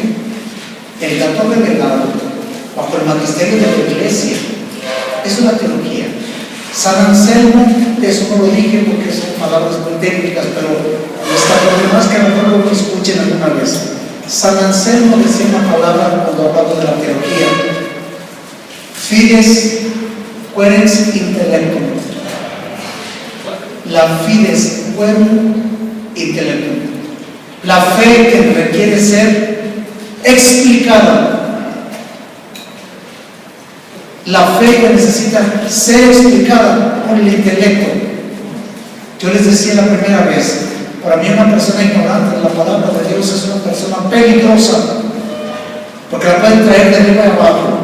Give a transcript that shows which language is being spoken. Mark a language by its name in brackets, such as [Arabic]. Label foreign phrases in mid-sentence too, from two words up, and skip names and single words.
[Spanish] El dato revelado bajo el magisterio de la Iglesia es una teología. San Anselmo, eso no lo dije porque son palabras muy técnicas, pero los demás que a lo mejor lo escuchen alguna vez. San Anselmo decía una palabra cuando hablaba de la teología: [Latin] fides querens intellectum. La fides querens intellectum. [Spanish] La fe que requiere ser explicada. La fe que necesita ser explicada por el intelecto. Yo les decía la primera vez, para mí una persona ignorante de la palabra de Dios es una persona peligrosa, porque la pueden traer de arriba y abajo.